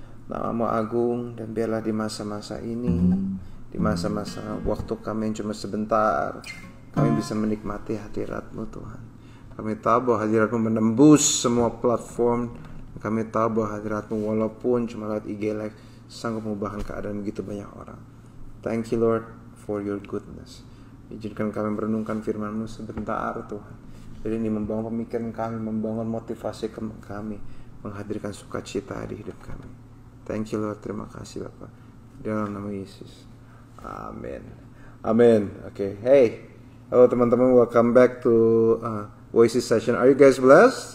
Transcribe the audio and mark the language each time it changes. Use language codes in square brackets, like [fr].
[id] Nama-Mu agung, dan biarlah di masa-masa ini, di masa-masa waktu kami yang cuma sebentar, kami bisa menikmati hadirat-Mu Tuhan. Kami tahu bahwa hadirat-Mu menembus semua platform. Kami tahu bahwa hadirat-Mu walaupun cuma lewat IG Live sanggup mengubahkan keadaan begitu banyak orang. [en] Thank you Lord for your goodness. [id] Izinkan kami merenungkan firman-Mu sebentar Tuhan. Jadi ini membangun pemikiran kami, membangun motivasi kami, menghadirkan sukacita di hidup kami. [en] Thank you Lord, [id] terima kasih Bapak. Dalam nama Yesus. Amin. Amin. [en] Okay, hey. [id] Halo teman-teman, [en] welcome back to Voices Session. Are you guys blessed?